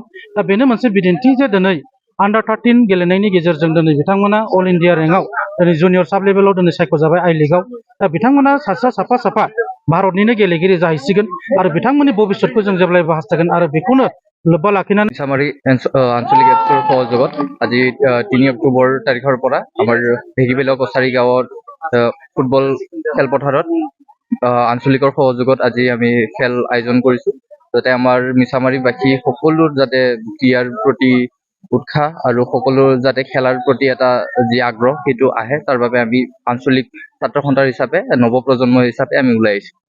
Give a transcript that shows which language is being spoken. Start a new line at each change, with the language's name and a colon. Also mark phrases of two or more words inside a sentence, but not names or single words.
Bodo: दा बेनो मोनसे बिदिन्थि जे दिनै अंडर-13 गेलेनायनि गेजेरजों दिनै बिथांमोना
English: all India rank
Bodo: दिनै
English: junior sub level
Bodo: दिनै सायख'जाबाय आई लीगआव। दा बिथांमोना साफा भारतनिनो गेलेगिरि जाहैसिगोन आरो बिथांमोननि भबिष्यतखौ जों जेब्लायबो हास्थायगोन आरो बेखौनो लोब्बा लाखिनानै
Assamese: মিছামাৰী আঞ্চলিক এপছৰ সহযোগত আজি 3 অক্টোবৰ তাৰিখৰ পৰা আমাৰ ভেগিবেলা কছাৰী গাঁৱত ফুটবল খেলপথাৰত আঞ্চলিকৰ সহযোগত আজি আমি খেল আয়োজন কৰিছোঁ, যাতে আমাৰ মিছামাৰীবাসী সকলো যাতে ক্ৰীড়াৰ প্ৰতি উৎসাহ আৰু সকলো যাতে খেলাৰ প্ৰতি এটা যি আগ্ৰহ সেইটো আহে, তাৰ বাবে আমি আঞ্চলিক ছাত্ৰ সন্থা হিচাপে নৱপ্ৰজন্ম হিচাপে আমি ওলাই আহিছোঁ।